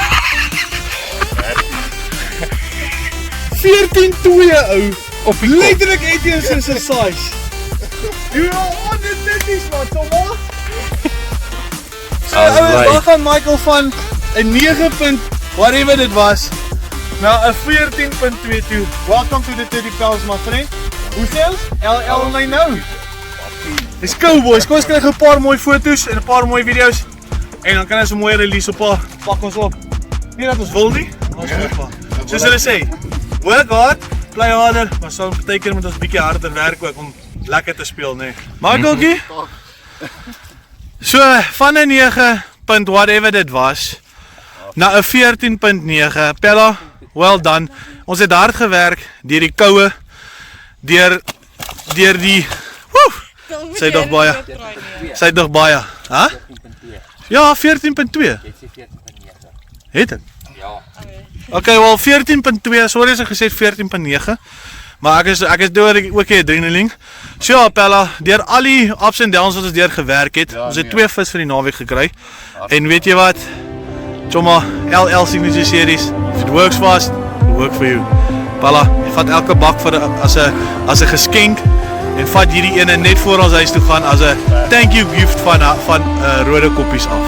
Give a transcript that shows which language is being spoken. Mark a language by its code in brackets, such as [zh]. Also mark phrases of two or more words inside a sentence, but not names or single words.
[af] 14-2 ou. Of letterlik Etienne se size. Ja, dit is wat, so maar. So ouens, daar gaan Michael van 'n 9 punt whatever dit was na 'n 14.22. [en] Welcome to the 30 Pels, my friend. [af] Hoeveel? LL my nou. [en] Let's go boys, [af] kom ons kry 'n paar mooi foto's en 'n paar mooi video's. En dan kan ons 'n mooi release op pak ons op. Nie dat ons wil nie, maar ons moet maar. Soos hulle sê, [en] work hard, play harder, [af] maar soms beteken moet ons bietjie harder werk ook om lekker te speel, nee. Michaeltjie? So, van 'n 9 punt whatever dit was, na 'n 14.9. [en] Pella, well done. [af] Ons het hard gewerk deur die koue, deur die sy nog baie. Sy nog baie. Hæ? Ja, 14.2. Het dit? Ja. Okay, wel 14.2. Sorry as ek gesê 14.9. Maar ek is deur ook die adrenaline. So ja, Pella, deur al die ups en downs wat ons deur gewerk het. Ons het 2 vis vir die naweek gekry. En weet jy wat? Choma, LL Signature Series. [en] If it works fast, it work for you. [af] Pella, vat elke bak vir as 'n geskenk en vat hierdie ene net voor ons huis toe gaan as 'n [en] thank you gift [af] van Rode Koppies af.